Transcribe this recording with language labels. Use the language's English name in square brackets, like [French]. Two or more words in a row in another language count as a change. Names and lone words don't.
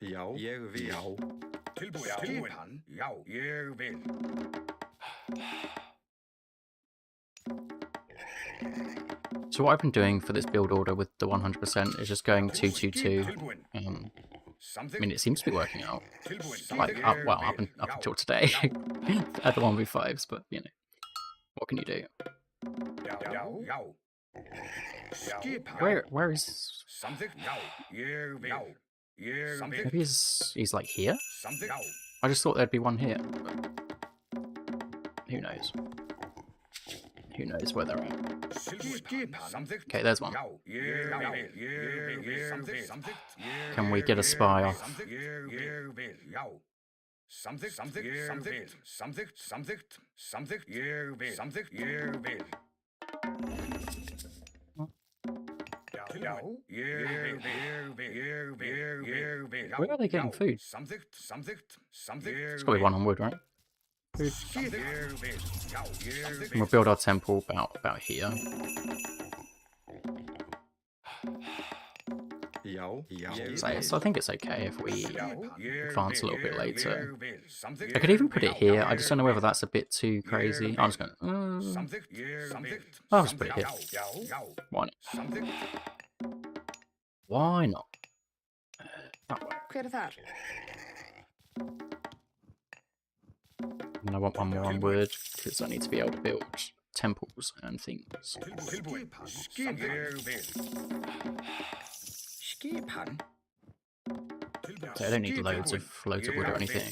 [English] So what I've been doing for this build order with the 100% is just going 2-2-2. I mean, it seems to be working out. Like, up until today, at the 1v5s, but, you know, what can you do? [Icelandic] Já. Skipan. [English] Where is... [Icelandic] Samþykkt. Já. Ég vil. Já. Ég vil. [English] Maybe he's like here? [Icelandic] Samþykkt. Já. [English] I just thought there'd be one here. Who knows? Who knows where they're at? [Icelandic] Skipan. Samþykkt. [English] Okay, there's one. [Icelandic] Já. Ég vil. Ég vil. Samþykkt. Samþykkt. [English] Can we get a spy off? [Icelandic] Samþykkt. Ég vil. Já. Samþykkt. Samþykkt. Samþykkt. Samþykkt. Samþykkt. Samþykkt. Ég vil. Samþykkt. Ég vil. Já. Ég vil. [English] Where are they getting food? [Icelandic] Samþykkt. Samþykkt. Samþykkt. [English] There's got to be one on wood, right? Food. [Icelandic] Ég vil. Já. Ég [English] And we'll build our temple about here. So I think it's okay if we advance a little bit later. I could even put it here. I just don't know whether that's a bit too crazy. I'm just going I'll just put it here. Why not? Why not? That way. [Icelandic] Hver þar? [English] And I want one more on wood, because I need to be able to build temples and things. [Icelandic] Skipan. [English] So I don't need loads of wood or anything.